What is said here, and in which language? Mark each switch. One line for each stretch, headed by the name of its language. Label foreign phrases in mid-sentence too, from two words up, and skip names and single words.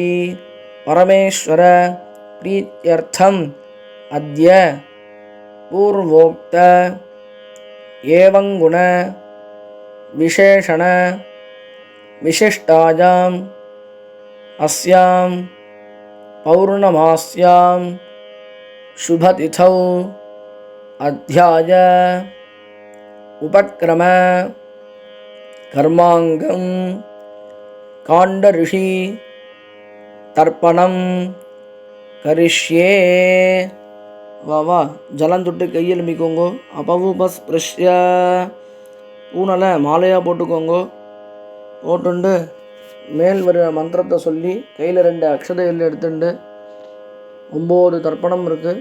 Sanskrit: परमेश्वर प्रीत्यर्थम् अद्य पूर्वोक्त एवं गुण विशेषण विशिष्टायाम् अस्यां पौर्णमास्यां शुभतिथौ अध्याय उपक्रम कर्मांगं काण्डऋषि तर्पणं करिष्ये.
Tamil: வா ஜலம் தொட்டு கையில் மிக்கோங்கோ. அபவுபஸ்பிருஷ்ய, பூனலை மாலையாக போட்டுக்கோங்கோ. போட்டுண்டு மேல் வர மந்திரத்தை சொல்லி கையில் 2 அக்ஷதைகள் எடுத்துண்டு 9 தர்ப்பணம் இருக்குது.